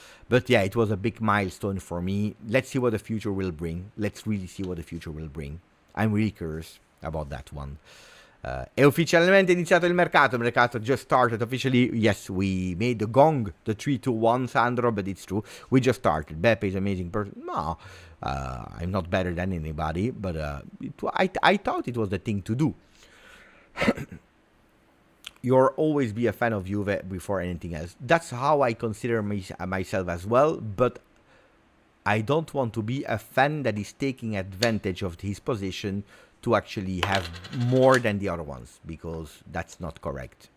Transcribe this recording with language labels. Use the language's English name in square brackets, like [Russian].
[English] But yeah, it was a big milestone for me. Let's see what the future will bring. Let's really see what the future will bring. I'm really curious about that one. [Italian] È ufficialmente iniziato il mercato. Il mercato [English] just started officially. Yes, we made the gong, the 3-2-1, Sandro, but it's true. We just started. Beppe is an amazing person. No, I'm not better than anybody, but I thought it was the thing to do. You'll always be a fan of Juve before anything else. That's how I consider myself as well, but I don't want to be a fan that is taking advantage of his position to actually have more than the other ones, because that's not correct.